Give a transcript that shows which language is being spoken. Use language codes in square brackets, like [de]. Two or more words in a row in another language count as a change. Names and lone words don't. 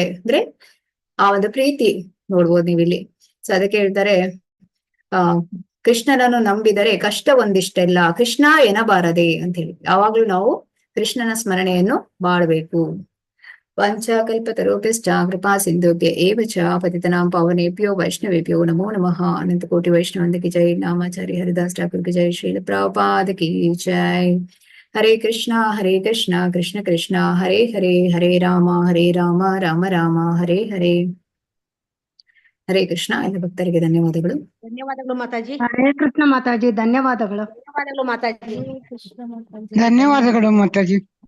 [kn] ಅಂದ್ರೆ ಆ ಒಂದು ಪ್ರೀತಿ ನೋಡ್ಬೋದು ನೀವಿಲ್ಲಿ. ಸೊ ಅದಕ್ಕೆ ಹೇಳ್ತಾರೆ, ಕೃಷ್ಣನನ್ನು ನಂಬಿದರೆ ಕಷ್ಟ ಒಂದಿಷ್ಟೆಲ್ಲ ಕೃಷ್ಣ ಎನಬಾರದೆ ಅಂತ ಹೇಳಿ ಯಾವಾಗ್ಲೂ ನಾವು ಕೃಷ್ಣನ ಸ್ಮರಣೆಯನ್ನು ಮಾಡಬೇಕು. [sa] ಪಂಚಕಲ್ಪತರುಭ್ಯಶ್ಚ ಕೃಪಾ ಸಿಂಧುಭ್ಯ ಏವ ಚ ಪತಿತನಾಂ ಪಾವನೇಭ್ಯೋ ವೈಷ್ಣವೇಭ್ಯೋ ನಮೋ ನಮಃ. ಅನಂತ ಕೋಟಿ ವೈಷ್ಣವಂತ ಕಿ ಜೈ. ನಾಮಾಚಾರ್ಯ ಹರಿದಾಸ್ ಠಾಕುರ್ ಕಿ ಜೈ. ಶ್ರೀಲ ಪ್ರಭುಪಾದ ಕಿ ಜೈ. ಹರೇ ಕೃಷ್ಣ ಕೃಷ್ಣ ಕೃಷ್ಣ ಹರೇ ಹರೇ, ಹರೇ ರಾಮ ರಾಮ ರಾಮ ಹರೇ ಹರೇ. ಹರೇ ಕೃಷ್ಣ. [kn] ಎಲ್ಲ ಭಕ್ತರಿಗೆ ಧನ್ಯವಾದಗಳು. ಧನ್ಯವಾದಗಳು ಮಾತಾಜಿ. ಹರೇ ಕೃಷ್ಣ ಮಾತಾಜಿ, ಧನ್ಯವಾದಗಳು. ಧನ್ಯವಾದಗಳು ಮಾತಾಜಿ. ಧನ್ಯವಾದಗಳು ಮಾತಾಜಿ.